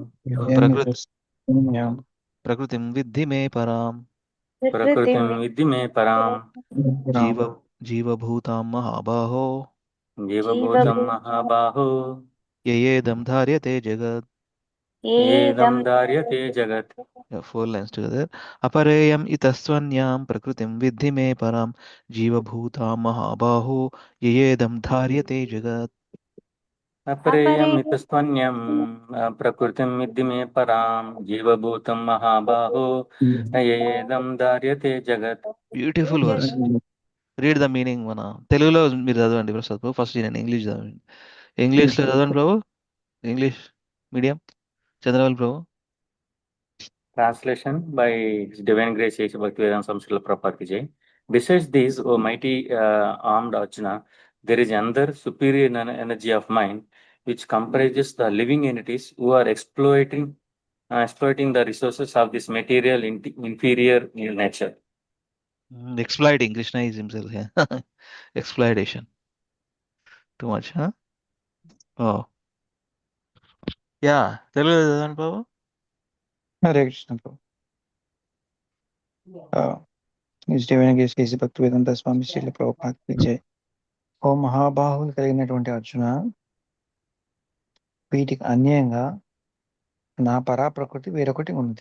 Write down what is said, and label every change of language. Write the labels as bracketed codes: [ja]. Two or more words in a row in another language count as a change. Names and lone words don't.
[sa] ప్రకృతిం విద్ధి మే పరాం ప్రకృతిం విద్ధి మే పరాం జీవభూతాం మహాబాహో జీవభూతం మహాబాహో యయేదం ధార్యతే జగత్. ఏదం ధార్యతే జగత్. [en] 4 lines together. [sa] अपरेयम् इतस्त्वन्यां प्रकृतिं विद्धि मे परां जीवभूतां महाबाहो ययेदं धार्यते जगत्. అపరేయమితస్తోన్యం ప్రకృతిం విద్ధి మే పరాం జీవభూతం మహాబాహో ఏదం ధార్యతే జగత్. [en] Beautiful verse. Read the meaning [te] మన తెలుగులో మీరు చదవండి ప్రసాద్ ప్రభు. ఫస్ట్ నేను ఇంగ్లీష్ చదవండి. ఇంగ్లీష్లో చదవండి ప్రభు. [en] English medium [te] చంద్రబాబు ప్రభు. [en] Translation by His Divine Grace Sri Bhaktivedanta Swami Srila Prabhupada Ki Jai. Besides these, O mighty armed Arjuna, there is another superior energy of mind which comprises the living entities who are exploiting the resources of this material inferior nature. Exploiting. Krishna is himself here. Exploitation. Too much, huh? Oh. Yeah. [te] తెలుగు చదవండి బాబు. హరే కృష్ణ ప్రభు. [en] His Divine Grace కేసీ భక్తివేదాంత స్వామి శ్రీల ప్రభుపాద [hi] की जय. [te] ఓ మహాబాహులు కలిగినటువంటి అర్జున, వీటికి అన్యంగా నా పరాప్రకృతి వేరొకటి ఉన్నది.